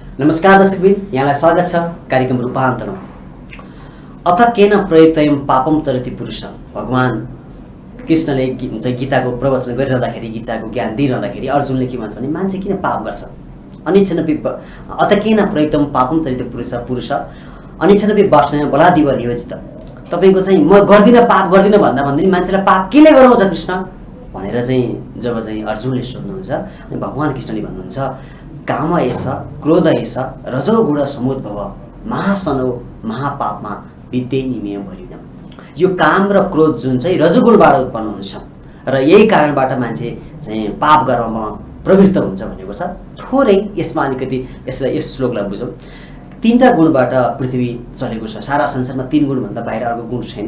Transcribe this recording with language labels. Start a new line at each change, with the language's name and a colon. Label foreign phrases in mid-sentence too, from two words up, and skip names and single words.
Nepali: नमस्कार दर्शकबिन, यहाँलाई स्वागत छ कार्यक्रम रूपान्तरमा।
Sanskrit: अथ केन प्रयुक्तयं पापम चरति पुरुष।
Nepali: भगवान कृष्णले गीताको प्रवचन गरिरहँदाखेरि, गीताको ज्ञान दिइरहँदाखेरि अर्जुनले के भन्छ भने मान्छे किन पाप गर्छ?
Sanskrit: अनिच्छनपि अथ केन प्रयुक्तम पापम चरित पुरुष अनिच्छनपि वासना बलादिव नियोजित।
Nepali: तपाईको चाहिँ म गर्दिनँ, पाप गर्दिनँ भन्दा भन्दै मान्छेलाई पाप किन गराउँछ कृष्ण भनेर चाहिँ जब चाहिँ अर्जुनले सोध्नुहुन्छ, अनि भगवान कृष्णले भन्नुहुन्छ
Sanskrit: काम एष क्रोध एष रजोगुण समुद्भव महासनो महापापमा विद्येनिमेय भरिन।
Nepali: यो काम र क्रोध जुन चाहिँ रजोगुणबाट उत्पन्न हुन्छ र यही कारणबाट मान्छे चाहिँ पाप गर्नमा प्रवृत्त हुन्छ भनेको छ। थोरै यसमा अलिकति यस श्लोकलाई बुझौँ। तीनटा गुणबाट पृथ्वी चलेको छ। सारा संसारमा तीन गुणभन्दा बाहिर अर्को गुण छैन।